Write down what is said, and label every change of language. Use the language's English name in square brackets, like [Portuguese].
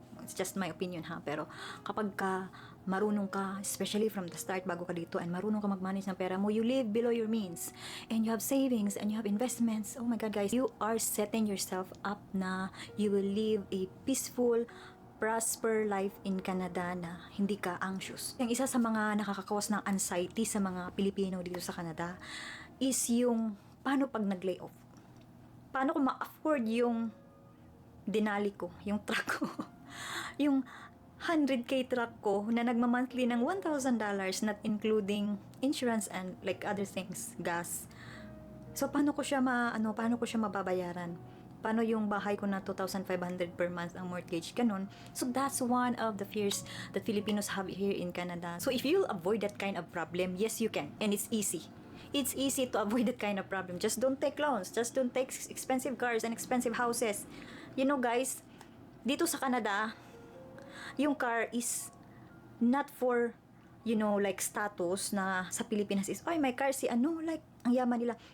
[English] It's just my opinion ha, [Filipino] pero kapag marunong ka, [English] especially from the start [Filipino] bago ka dito, [English] and [Filipino] marunong ka mag-manage ng pera mo, [English] you live below your means, and you have savings, and you have investments, oh my God guys, you are setting yourself up na you will live a peaceful, prosper life in Canada [Filipino] na hindi ka anxious. Yung isa sa mga nakakakawas ng anxiety sa mga Pilipino dito sa Canada is yung paano pag nag-lay off. Paano ko ma-afford yung dinali ko, yung truck ko. Yung 100K truck ko na nagma-monthly ng [English] $1,000 not including insurance and like other things, gas. [Filipino] So paano ko siya mababayaran? Paano yung bahay ko na 2,500 per month ang mortgage, ganun. [English] So that's one of the fears that Filipinos have here in Canada. So if you'll avoid that kind of problem, yes you can, and it's easy. It's easy to avoid that kind of problem. Just don't take loans. Just don't take expensive cars and expensive houses. You know guys, [Filipino] dito sa Canada, [English] yung car is not for, you know, like status [Filipino] na sa Pilipinas [English] is, [Filipino] ay, may car si ano, [English] like, [Filipino] ang yaman nila.